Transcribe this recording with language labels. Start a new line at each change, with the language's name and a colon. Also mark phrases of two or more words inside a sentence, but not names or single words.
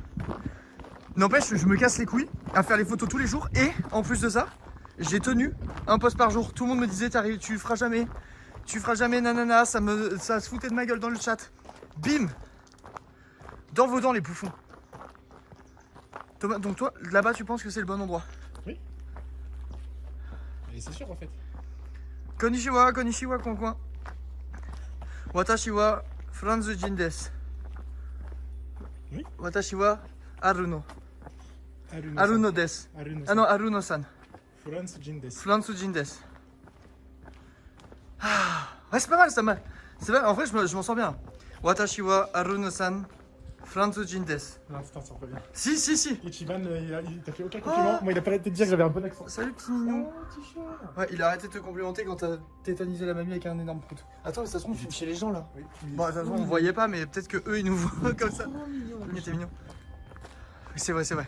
French: N'empêche, je me casse les couilles à faire les photos tous les jours et en plus de ça, j'ai tenu un post par jour. Tout le monde me disait tu feras jamais. Tu feras jamais nanana. Ça se foutait de ma gueule dans le chat. Bim. Dans vos dents les bouffons. Thomas, donc toi, là-bas, tu penses que c'est le bon endroit? Oui. Et c'est sûr en fait.
Japanese: こんにちは、こんにちは、konkwan。私はフランス人です.
French: Oui.
Japanese: Watashi wa Aruno. Aruno-san. Aruno desu. Aruno-san.
French: Ah non, Aruno-san.
Japanese: フランス人です. フランス人です.
French: Ah, ouais, c'est pas mal, ça m'a. C'est vrai, en vrai, je m'en sors bien.
Japanese: 私はAruno-san。フランス人です.
French: L'instant, ça revient. Si, si, si. Ichiban, il t'a fait aucun compliment. Moi, il a pas arrêté de dire que j'avais un bon accent. Salut, petit mignon. Oh, petit chat. Ouais, il a arrêté de te complimenter quand t'as tétanisé la mamie avec un énorme prout. Attends, mais ça se trouve, tu es chez les gens là. Oui, Bon, de toute façon, on voyait pas, mais peut-être que eux ils nous voient comme ça. trop mignon. Mais t'es mignon. Oui, c'est vrai, c'est vrai.